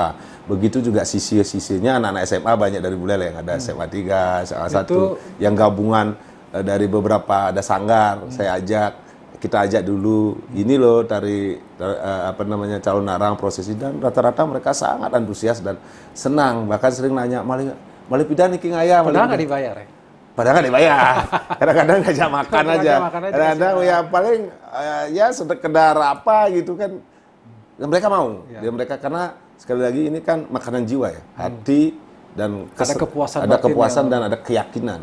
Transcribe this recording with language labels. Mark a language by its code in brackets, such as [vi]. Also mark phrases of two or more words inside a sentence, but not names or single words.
[id] Begitu juga sisi-sisinya anak-anak SMA banyak dari Buleleng, ada SMA 3, SMA 1 yang gabungan dari beberapa, ada sanggar, kita ajak dulu, ini loh tari calon narang prosesi, dan rata-rata mereka sangat antusias dan senang, bahkan sering nanya [ban] Malih pidan iki ngaya. [id] Padahal nggak dibayar ya? Padahal nggak dibayar. Kadang-kadang ngajak makan aja. Kadang-kadang ya paling ya sekedar apa gitu kan. Dan mereka mau. Ya. Mereka karena sekali lagi ini kan makanan jiwa ya. Hati dan ada kepuasan dan ada keyakinan.